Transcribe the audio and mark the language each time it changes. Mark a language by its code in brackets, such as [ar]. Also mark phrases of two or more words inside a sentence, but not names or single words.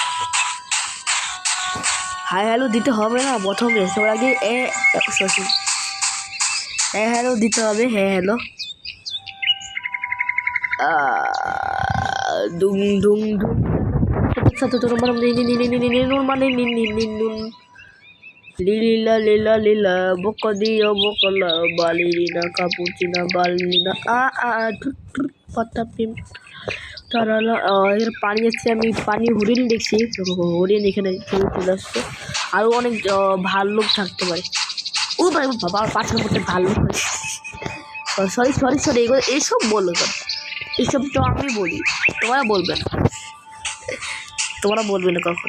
[bn] হাই হ্যালো দিতে হবে না প্রথমে, সবার আগে হ্যাঁ হ্যালো দিতে হবে। হ্যাঁ হ্যালো দুম দুম দুম সাথে তোমার Lila lila lila bokodio bokola balirina cappuccina balina patapim tarala এর পানি আছে। আমি পানি হরিণ দেখছি, হরিণ এখানে চলে আসছে। আরও অনেক ভাল্লুক থাকতে পারে। ও ভাই বাবা, পাশের মধ্যে ভাল্লুক। সরি সরি সরি, এগুলো এইসব বললো তো, এইসব তো আমি বলি, তোমরা বলবে না, তোমরা বলবে না কখনো।